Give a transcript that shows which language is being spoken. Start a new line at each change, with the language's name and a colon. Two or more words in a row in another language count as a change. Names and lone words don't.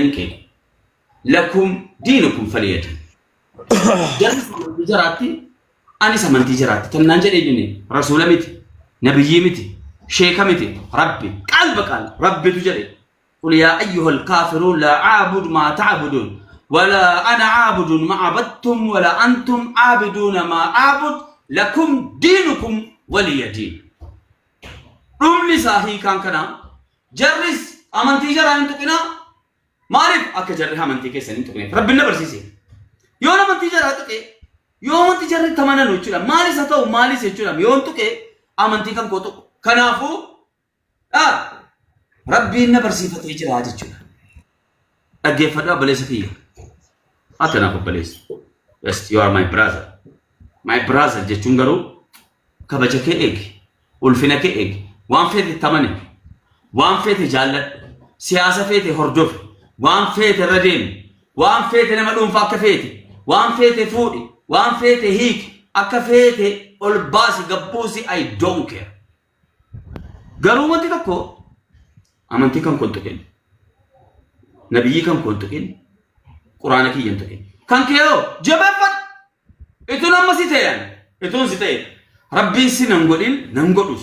Oromo: hin kennu
Arabic: لكم دينكم
Oromo: faliyatu jalli jiraatti anis amantii jiraatti tannaan jedhee jinne rasuula miti nabiyyii miti sheeka miti rabbi qalba rabbitu jedhe
Arabic: قل يا أيها الكافرون لا أعبد ما تعبدون ولا أنا عابد ما عبدتم ولا أنتم عابدون ما أعبد لكم دينكم ولي دين رملي صاحي كان كنا جرس
Oromo: amantii jaraan hin tuqinaa. Maaliif akka jarri amantii keessan hin tuqneef rabbiin na barsiise. Yoo amantii jaraa tuqe yoo amantii jarri tamanan jechuudha. Maalis haa ta'u maalis jechuudha. Yoo tuqe amantii kan koo tuqu. Kanaafuu rabbiin na barsiifatee jira jechuudha. Dhaggeeffadhaa obboleessa kiyya. Ati naaf obboleessa.
English: Yes, you are my brother. My brother
Oromo: jechuun garuu kabaja kee eegi. Ulfina kee eegi. Waan feete tamane. Waan feete jaalladhu. Siyaasa feete hordofi. Waan feete irra deemi. Waan feete nama dhuunfaa akka feete. Waan feete fuudhi. Waan feete hiiki. Akka feete ol baasi gabbuusi
English: I don't care.
Oromo: Garuu wanti tokko amantii kan kun tuqin. Nabiyyi kan kun tuqin. Quraana kiyyan tuqin. Kan keeyoo jabeeffadhu. Ituun amma si ta'e. Ituun si ta'e. Rabbiin si nan godhin nan godhus.